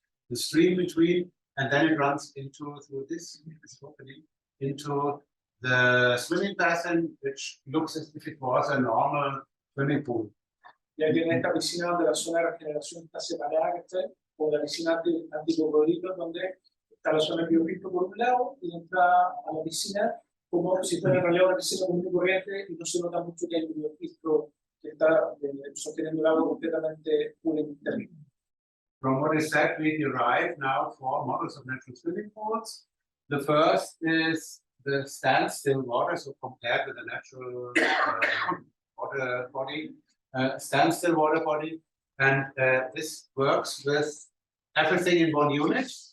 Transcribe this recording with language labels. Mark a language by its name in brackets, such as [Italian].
[English] The stream between, and then it runs into through this opening into the swimming basin, which looks as if it was a normal swimming pool. [Spanish] Ya que en esta piscina donde la zona de regeneración está separada, con la piscina anticocodrilos, donde está la zona de biofiltro por un lado y entra a la piscina como si fuera en realidad una piscina común y corriente y no se nota mucho que hay un biofiltro que está sosteniendo el agua completamente pura y interna. [English] From what is said, we derive now 4 models of natural swimming pools. The first is the standstill water, so compared with the natural water body. Standstill water body, and this works with everything in one unit.